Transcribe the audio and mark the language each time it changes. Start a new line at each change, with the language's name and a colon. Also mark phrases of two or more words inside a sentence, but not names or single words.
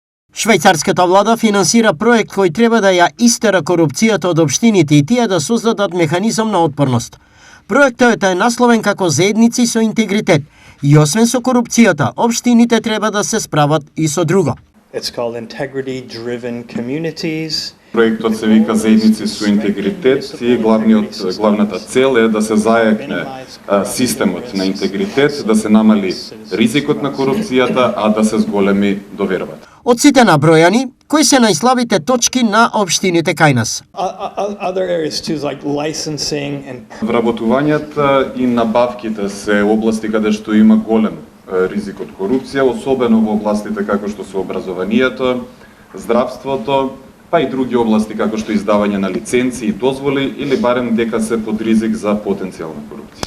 Macedonian: Швајцарската влада финансира проект кој треба да ја истера корупцијата од општините и тие да создадат механизам на отпорност. Проектот е насловен како заедници со интегритет и освен со корупцијата, општините треба да се справат и со друго.
English: It's called integrity-driven communities.
Macedonian: Проектот се вика заедници со интегритет и главната цел е да се зајакне системот на интегритет, да се намали ризикот на корупцијата, а да се зголеми довербата. Од сите набројани, кои се најслабите точки на општините кај нас?
English: Other areas too, like licensing and
Macedonian: Вработувањата и набавките се области каде што има голем ризик од корупција, особено во областите како што се образованието, здравството, па и други области како што издавање на лиценци и дозволи или барем дека се под ризик за потенцијална корупција.